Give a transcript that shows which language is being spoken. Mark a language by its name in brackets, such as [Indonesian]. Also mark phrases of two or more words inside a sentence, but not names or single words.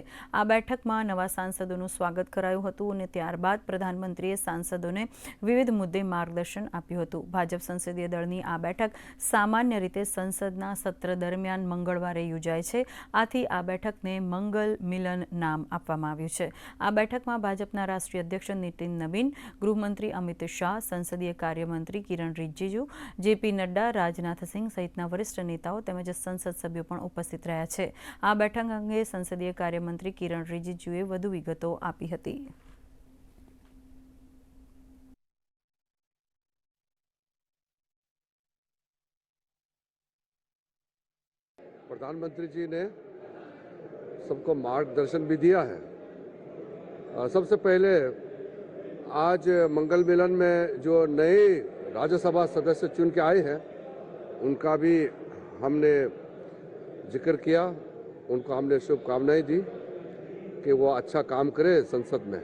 [Gujarati] આ બેઠકમાં નવા સાંસદોનું સ્વાગત કરાયું હતું અને ત્યારબાદ પ્રધાનમંત્રીએ સાંસદોને વિવિધ મુદ્દે માર્ગદર્શન આપ્યું હતું। ભાજપ સંસદીય દળની આ બેઠક સામાન્ય રીતે સંસદના સત્ર દરમિયાન મંગળવારે યોજાય છે, આથી આ બેઠકને મંગલ મિલન નામ આપવામાં આવ્યું છે। આ બેઠકમાં ભાજપના રાષ્ટ્રીય અધ્યક્ષ નીતિન નવીન, ગૃહમંત્રી અમિત શાહ, સંસદीय કાર્યમંત્રી કિરણ રિજિજુ, જેપી નડ્ડા, રાજનાથ સિંહ સહિતના વરિષ્ઠ નેતાઓ તેમજ સંસદ સભ્યો પણ ઉપસ્થિત રહ્યા છે। આ બેઠક અંગે સંસદीय કાર્યમંત્રી કિરણ રિજિજુએ વધુ વિગતો આપી હતી। [Hindi] प्रधानमंत्री जी ने सबको मार्गदर्शन भी दिया है। सबसे पहले आज मंगल मिलन में जो नए राज्यसभा सदस्य चुन के आए हैं उनका भी हमने जिक्र किया, उनको हमने शुभकामनाएं दी कि वो अच्छा काम करे संसद में।